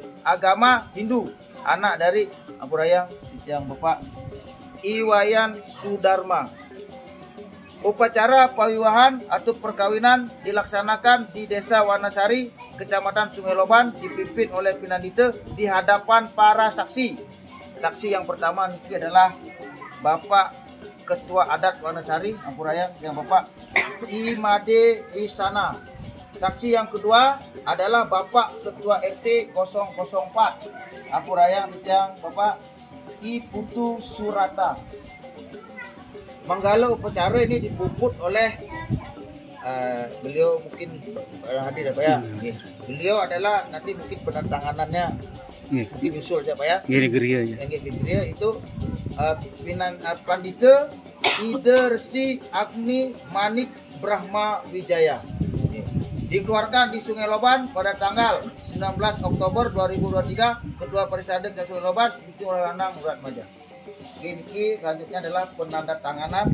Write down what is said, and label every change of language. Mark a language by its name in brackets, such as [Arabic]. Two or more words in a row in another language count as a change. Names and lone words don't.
[Indonesian] Agama Hindu. Anak dari Ampurayang yang Bapak Iwayan Sudarma. Upacara pawiwahan atau perkawinan dilaksanakan di Desa Wanasari, Kecamatan Sungai Loban, dipimpin oleh Pinandita di hadapan para saksi. Saksi yang pertama ini adalah Bapak Ketua Adat Wanasari Ampurayang yang Bapak Imade Wisana. Saksi yang kedua adalah Bapak Ketua RT 004 Ampurayang yang Bapak I Putu Surata. Manggala upacara ini dipuput oleh beliau mungkin hadir apa ya? Beliau adalah nanti mungkin penandatanganannya diusul siapa ya? Geria ya. Yang Geria itu Pandita Ida Resi Agni Manik Brahma Wijaya. Dikeluarkan di Sungai Loban pada tanggal 19 Oktober 2023. Ketua Perisadik Sungai Loban Bukti Lanang Murat Maja. Ini selanjutnya adalah penandatanganan.